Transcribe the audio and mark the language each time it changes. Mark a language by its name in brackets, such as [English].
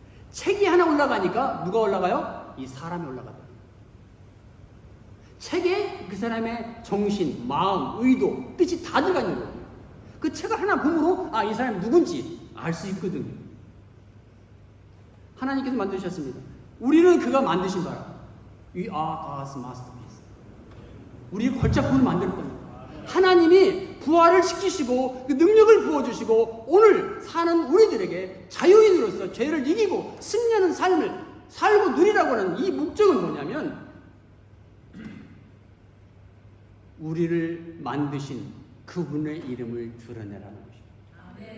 [Korean] 책이 하나 올라가니까 누가 올라가요? 이 사람이 올라가요. 책에 그 사람의 정신, 마음, 의도, 뜻이 다 들어가 있는 거예요. 그 책을 하나 보므로 이 사람이 누군지 알 수 있거든요. 하나님께서 만드셨습니다. 우리는 그가 만드신 바라. [English] We are God's masterpiece. [Korean] 우리의 걸작품을 만들었답니다. 하나님이 부활을 시키시고 그 능력을 부어주시고 오늘 사는 우리들에게 자유인으로서 죄를 이기고 승리하는 삶을 살고 누리라고 하는 이 목적은 뭐냐면 우리를 만드신 그분의 이름을 드러내라는 것입니다.